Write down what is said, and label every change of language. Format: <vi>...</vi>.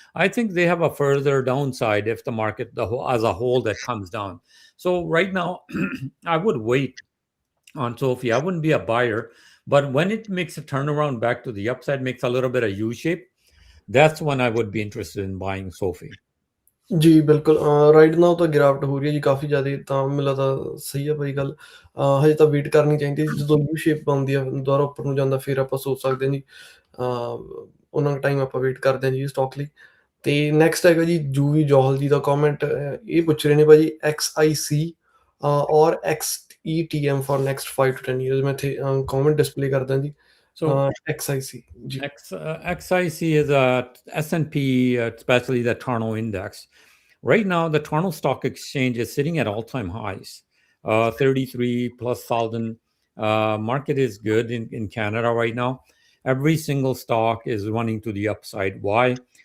<en>I think they have a further downside if the market as a whole that comes down. So right now, I would wait on Sophie. I wouldn't be a buyer, but when it makes a turnaround back to the upside, makes a little bit of U shape, that's when I would be interested in buying Sophie.</en> <pa>ਜੀ ਬਿਲਕੁਲ</pa> <en>right now</en> <pa>ਤਾਂ ਗਿਰਾਵਟ ਹੋ ਰਹੀ ਹੈ ਜੀ ਕਾਫੀ ਜ਼ਿਆਦਾ ਤਾਂ ਮੈਨੂੰ ਲੱਗਦਾ ਸਹੀ ਹੈ ਭਾਈ ਗੱਲ ਹਜੇ ਤਾਂ ਵੇਟ ਕਰਨੀ ਚਾਹੀਦੀ ਹੈ ਜਦੋਂ ਯੂ ਸ਼ੇਪ ਬਣਦੀ ਆ ਦੁਬਾਰਾ ਉੱਪਰ ਨੂੰ ਜਾਂਦਾ ਫਿਰ ਆਪਾਂ ਸੋਚ ਸਕਦੇ ਹਾਂ ਜੀ ਉਹਨਾਂ ਟਾਈਮ ਆਪਾਂ ਵੇਟ ਕਰਦੇ ਹਾਂ ਜੀ ਸਟਾਕ ਲਈ ਤੇ ਨੈਕਸਟ ਹੈਗਾ ਜੀ ਜੂਵੀ ਜੋਹਲ ਜੀ ਦਾ ਕਮੈਂਟ ਇਹ ਪੁੱਛ ਰਹੇ ਨੇ ਭਾਜੀ XIC ਔਰ XETM</pa> <en>for next 5 to 10 years</en> <pa>ਮੈਂ ਇੱਥੇ ਕਮੈਂਟ ਡਿਸਪਲੇ ਕਰਦਾ ਜੀ</pa> <en>So</en> <pa>XIC ਜੀ</pa> <en>XIC is a S&P, especially the Toronto index. Right now, the Toronto Stock Exchange is sitting at all-time highs, 33 plus thousand. Market is good in Canada right now. Every single stock is running to the upside. Why?</en>